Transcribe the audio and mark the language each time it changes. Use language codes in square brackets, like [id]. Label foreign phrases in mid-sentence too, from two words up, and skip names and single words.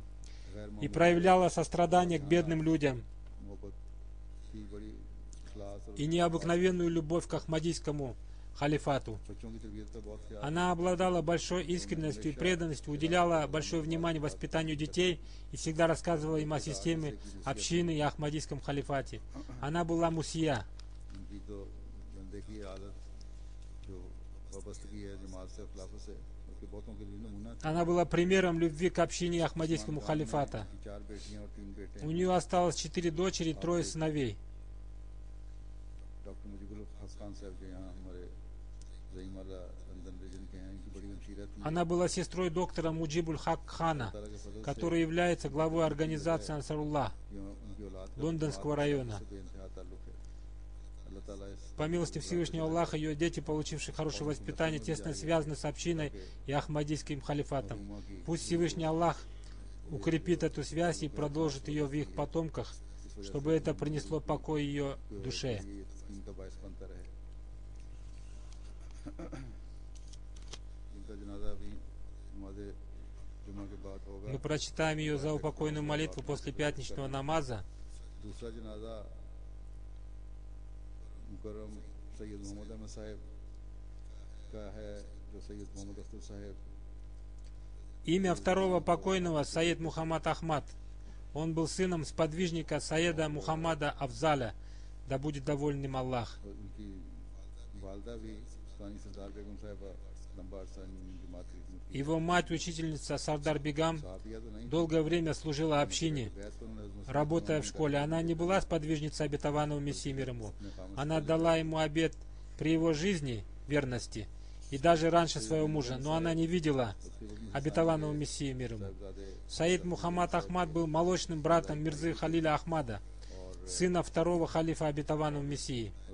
[ur] गैर [ru] и проявляла сострадание к бедным людям [ur] محبت کی بڑی اخلاص اور [ru] и необыкновенную любовь к Ахмадийскому халифату. [ur] بچوں کی تربیت کا بہت خیال [ru] Она обладала большой искренностью и преданностью, уделяла большое внимание воспитанию детей и всегда рассказывала им о системе общины и Ахмадийском халифате. Она была мусия. [ur] ان کی تو بندے کی عادت جو وابستگی ہے جماعت سے خلافت سے اس کے بہتوں کے لیے نمونہ تھی [ru] Она была примером любви к общине Ахмадийскому халифата. [ur] ان کی 4 بیٹیاں اور 3 بیٹے [ru] У нее осталось 4 дочери и 3 сыновей. [ur] ڈاکٹر مجیب الحسن صاحب جو یہاں ہمارے زعیم والا لندن ریجن کے ہیں ان کی بڑی ہمشیرہ تھی [ru] Она была сестрой доктора Муджибуль Хак Хана, [ur] تعالیٰ کے فضل سے [ru] который является главой организации Ансаруллах [ur] یہ ان کی اولاد کا [ru] Лондонского района. [ur] سے بے انتہا تعلق ہے اللہ تعالیٰ اس [ru] По милости Всевышнего Аллаха, ее дети, получившие хорошее воспитание, тесно связаны с общиной и Ахмадийским халифатом. [ur] امہ کی [ru] Пусть Всевышний Аллах укрепит эту связь и продолжит ее в их потомках, чтобы это принесло покой ее душе. [ur] یہ تسکین کا باعث بنتا رہے ان کا جنازہ بھی نماز جمعہ کے بعد ہوگا [ru] Мы прочитаем ее заупокойную молитву после пятничного намаза. [ur] دوسرا جنازہ مکرم سید محمد احمد صاحب کا ہے جو سید محمد اختر صاحب [ru] Имя второго покойного — Саид Мухаммад Ахмад. Он был сыном сподвижника Саида Мухаммада Афзаля, да будет доволен им Аллах. [ur] اور ان کی والدہ بھی ہندوستانی سردار بیگم صاحبہ لمبا عرصہ جماعت کی خدمت کی. [ru] Его мать, учительница Сардар Бегам, [ur] صحابیہ تو نہیں [ru] долгое время служила общине, [ur] بیعت پر انہوں نے حضرت [ru] работая в школе. Она не была сподвижницей обетованного Мессии мир ему. Она дала ему обет при его жизни верности и даже раньше своего мужа, но она не видела обетованного Мессии мир ему. Саид Мухаммад Ахмад был молочным братом Мирзы Халиля Ахмада, сына второго халифа обетованного Мессии.